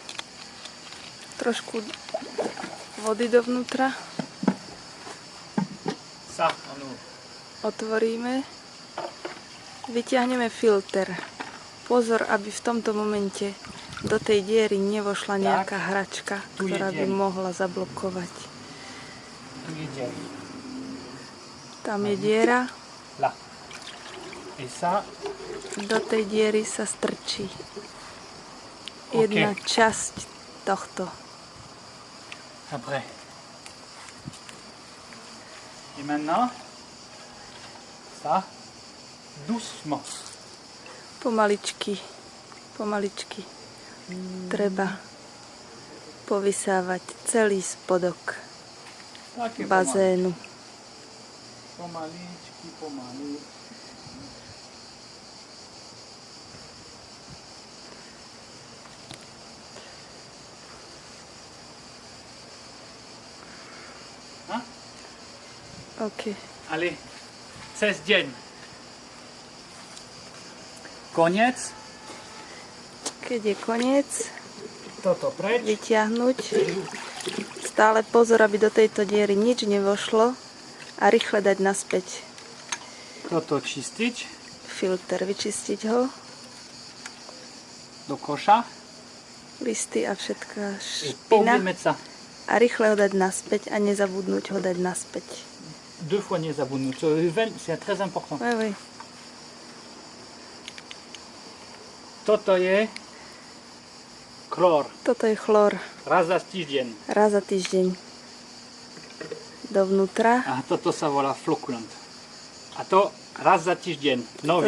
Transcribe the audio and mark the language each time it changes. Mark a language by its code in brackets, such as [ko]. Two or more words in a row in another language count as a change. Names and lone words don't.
[sk] Trošku vody dovnútra. [fr] Ça, on ouvre. [sk] Otvoríme. Vyťahneme filter. Pozor, aby v tomto momente do tej diery nevošla nejaká hračka, ktorá by mohla zablokovať. Tu je dière. Tam je diera. [fr] Là. Et ça, [sk] Do tej diery sa strčí jedna časť tohto. [fr] après. Et maintenant, ça, doucement. [sk] Pomaličky, pomaličky treba povysávať celý spodok Také bazénu. pomaličky, pomalu. [fr] Hein? OK. [sk] Allez, 16 deň. Koniec. Keď je koniec, Toto preč. vyťahnuť. Stále pozor, aby do tejto diery nič nevošlo a rýchle dať naspäť Toto čistiť filter, vyčistiť ho, do koša. listy a všetká I špina povíme sa. a rýchle ho dať naspäť a nezabudnúť ho dať naspäť. [fr] Deux fois nezabudnúť. C'est très important. Oui, oui. [sk] Toto je chlor. Toto je chlor. Raz za týždeň. Raz za týždeň. Dovnútra. A toto sa volá flokulant. A to raz za týždeň. Nový.